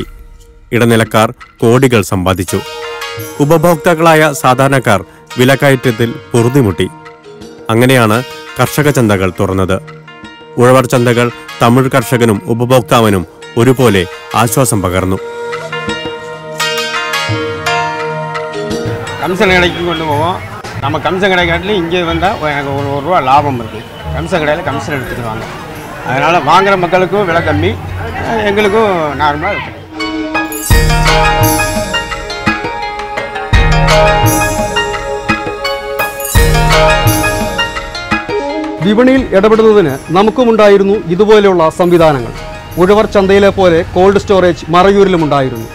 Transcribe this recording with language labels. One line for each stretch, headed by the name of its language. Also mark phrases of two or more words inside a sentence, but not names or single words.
Malayalam: ഇടനിലക്കാർ കോടികൾ സമ്പാദിച്ചു. ഉപഭോക്താക്കളായ സാധാരണക്കാർ വിലക്കയറ്റത്തിൽ പൊറുതിമുട്ടി. അങ്ങനെയാണ് കർഷക ചന്തകൾ തുറന്നത്. ഉഴവർ ചന്തകൾ തമിഴ് കർഷകനും ഉപഭോക്താവിനും ഒരുപോലെ ആശ്വാസം പകർന്നു.
Tamil: கமிஷன் கடைக்கு கொண்டு போவோம். நம்ம கமிஷன் கடை காட்டிலும் இங்கே வந்தால் எனக்கு ஒரு ரூபா லாபம் இருக்குது. கமிஷன் கடையில் கமிஷன் எடுத்துக்குவாங்க. அதனால் வாங்குகிற மக்களுக்கும் விலை கம்மி, எங்களுக்கும் நார்மலாக இருக்குது.
Malayalam: വിപണിയിൽ ഇടപെടുന്നതിന് നമുക്കുമുണ്ടായിരുന്നു ഇതുപോലെയുള്ള സംവിധാനങ്ങൾ. ഉഴവർ ചന്തയിലെ പോലെ
English: cold storage
Malayalam: മറയൂരിലുമുണ്ടായിരുന്നു.